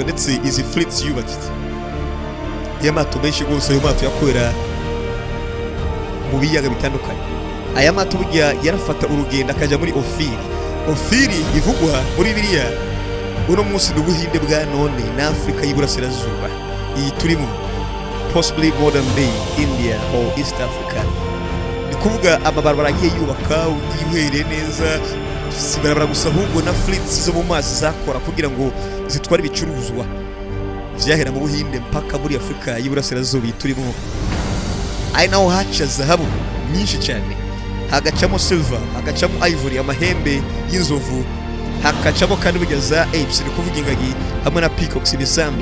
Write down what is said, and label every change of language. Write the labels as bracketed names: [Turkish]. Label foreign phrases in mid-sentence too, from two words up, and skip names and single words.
[Rundi] Ndetse izi fleets yubakiye y'amato menshi gose, ayo mato yakorera mu biyaga bitandukanye. Aya mato burya yarafata urugendo akaja muri Ofiri ivugwa muri Bibiliya uno munsi n'ubuhinde bwa none na Afrika y'Iburasirazuba. Iyi turimo [English] possibly modern day India or East Africa. [Rundi] Ni kuvuga amabarabara agiye yubaka ugiye neza, si barabara gusa ahubwo na fleets zo mu mazi zakora kugira ngo zitware ibicuruzwa vyahera mu buhinde mpaka muri Afrika y'Iburasirazuba turimo. Ari naho haca zahabu nyinshi cyane, hagacamo silver, hagacamo ivory, amahembe y'inzovu, hakacamo kandi bugeza apes, ni kuvuga ingagi hamwe na peacocks n'isambi.